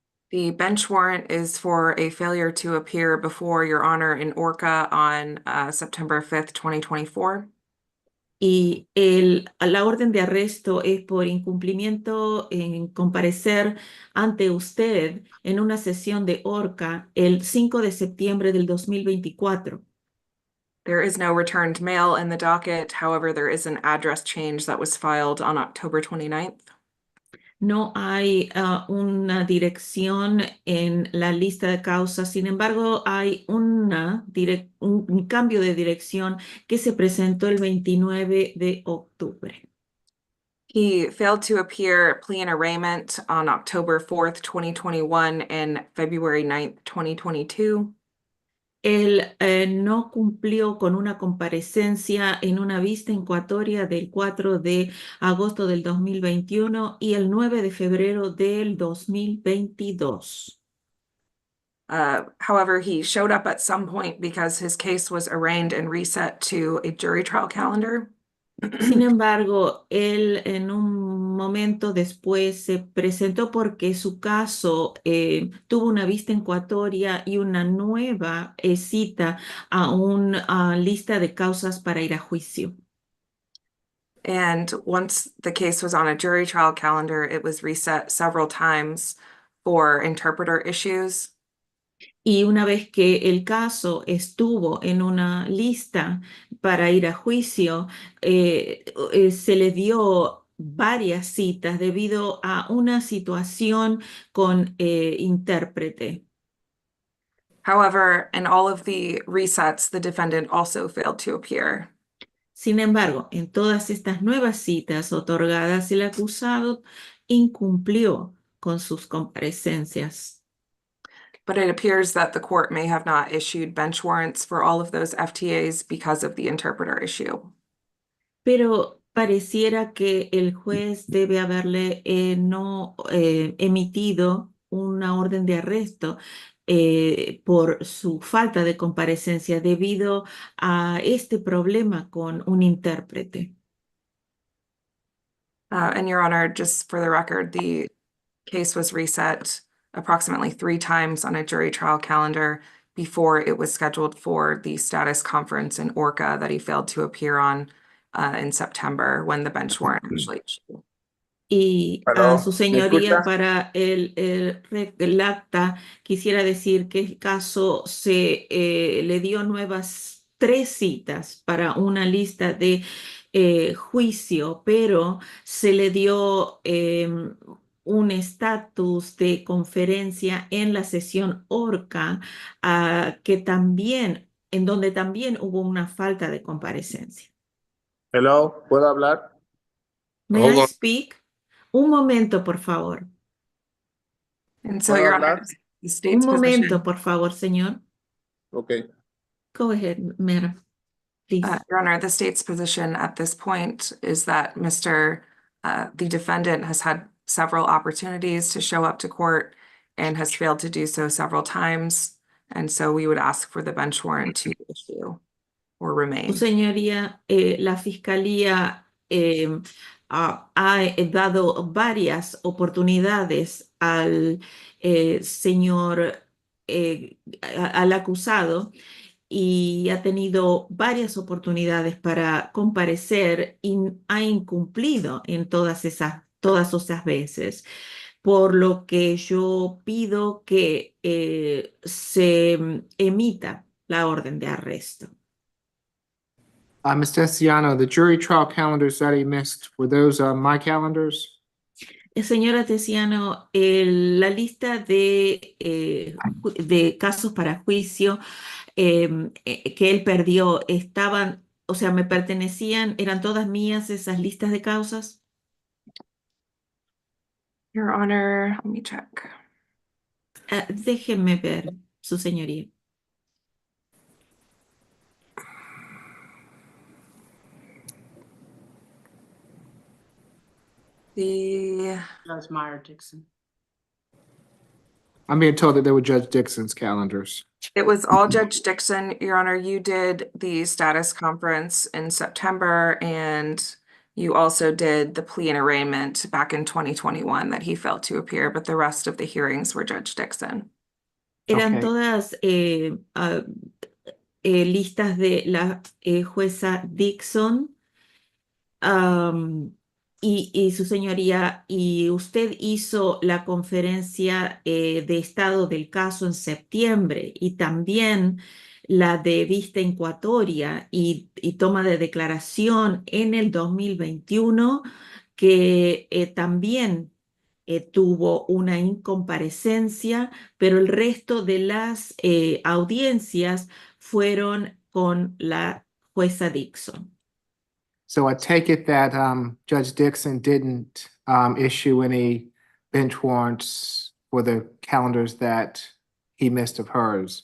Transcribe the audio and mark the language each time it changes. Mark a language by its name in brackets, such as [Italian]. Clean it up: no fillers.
[English] The bench warrant is for a failure to appear before Your Honor in Orca on September 5th, 2024. [Spanish] Y la orden de arresto es por incumplimiento en comparecer ante usted en una sesión de Orca el 5 de septiembre del 2024. [English] There is no returned mail in the docket. However, there is an address change that was filed on October 29th. [Spanish] No hay una dirección en la lista de causas. Sin embargo, hay un cambio de dirección que se presentó el 29 de octubre. [English] He failed to appear at plea and arraignment on October 4th, 2021 and February 9th, 2022. [Spanish] Él no cumplió con una comparecencia en una vista incoatoria del 4 de agosto del 2021 y el 9 de febrero del 2022. [English] However, he showed up at some point because his case was arraigned and reset to a jury trial calendar. [Spanish] Sin embargo, él en un momento después se presentó porque su caso tuvo una vista incoatoria y una nueva cita a una lista de causas para ir a juicio. [English] And once the case was on a jury trial calendar, it was reset several times for interpreter issues. [Spanish] Y una vez que el caso estuvo en una lista para ir a juicio, se le dio varias citas debido a una situación con intérprete. [English] However, in all of the resets, the defendant also failed to appear. [Spanish] Sin embargo, en todas estas nuevas citas otorgadas, el acusado incumplió con sus comparecencias. [English] But it appears that the court may have not issued bench warrants for all of those FTAs because of the interpreter issue. [Spanish] Pero pareciera que el juez debe haberle no emitido una orden de arresto por su falta de comparecencia debido a este problema con un intérprete. [English] And Your Honor, just for the record, the case was reset approximately 3 times on a jury trial calendar before it was scheduled for the status conference in Orca that he failed to appear on in September when the bench warrant actually issued. [Spanish] Y a su señoría, para el acta, quisiera decir que el caso se le dio nuevas 3 citas para una lista de juicio, pero se le dio un estatus de conferencia en la sesión Orca, en donde también hubo una falta de comparecencia. [English] Hello, [Spanish] ¿puedo hablar? [English] May I speak? [Spanish] Un momento, por favor. [English] And so, Your Honor, the state's [Spanish] Un momento, [English] position, [Spanish] por favor, señor. [English] Okay. Go ahead, madam. Please. Your Honor, the state's position at this point is that the defendant has had several opportunities to show up to court and has failed to do so several times. And so we would ask for the bench warrant to issue or remain. [Spanish] Su señoría, la fiscalía ha dado varias oportunidades al señor, al acusado, y ha tenido varias oportunidades para comparecer y ha incumplido en todas esas veces, por lo que yo pido que se emita la orden de arresto. [English] Ms. Tessiano, the jury trial calendars that he missed, were those, my calendars? [Spanish] Señora Tessiano, la lista de casos para juicio que él perdió, estaban, o sea, me pertenecían, eran todas mías esas listas de causas. [English] Your Honor, let me check. [Spanish] Déjenme ver, su señoría. [English] Judge Meyer Dixon. I'm being told that they were Judge Dixon's calendars. It was all Judge Dixon, Your Honor. You did the status conference in September, and you also did the plea and arraignment back in 2021 that he failed to appear, but the rest of the hearings were Judge Dixon. [Spanish] Eran [English] Okay. [Spanish] todas listas de la jueza Dixon. Y su señoría, y usted hizo la conferencia de estado del caso en septiembre y también la de vista incoatoria y toma de declaración en el 2021, que también tuvo una incomparecencia, pero el resto de las audiencias fueron con la jueza Dixon. [English] So I take it that Judge Dixon didn't issue any bench warrants for the calendars that he missed of hers.